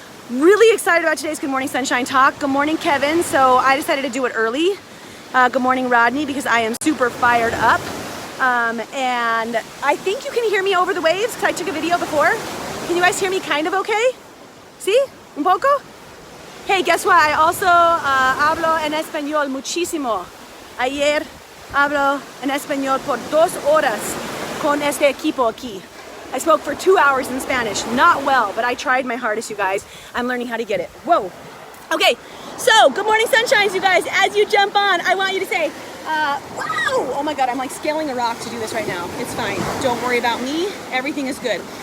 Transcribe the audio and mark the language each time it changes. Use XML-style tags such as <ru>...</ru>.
<en>Really excited about today's Good Morning Sunshine talk. Good morning, Kevin. So I decided to do it early. Good morning, Rodney, because I am super fired up. And I think you can hear me over the waves because I took a video before. Can you guys hear me kind of okay? See?</en> <es>Un poco?</es> <en>Hey, guess what? I also</en> <es>hablo en español muchísimo. Ayer hablo en español por 2 horas con este equipo aquí.</es> <en>I spoke for 2 hours in Spanish. Not well, but I tried my hardest, you guys. I'm learning how to get it. Whoa. Okay, so good morning, sunshines, you guys. As you jump on, I want you to say, wow! Oh my God, I'm like scaling a rock to do this right now. It's fine. Don't worry about me. Everything is good.</en>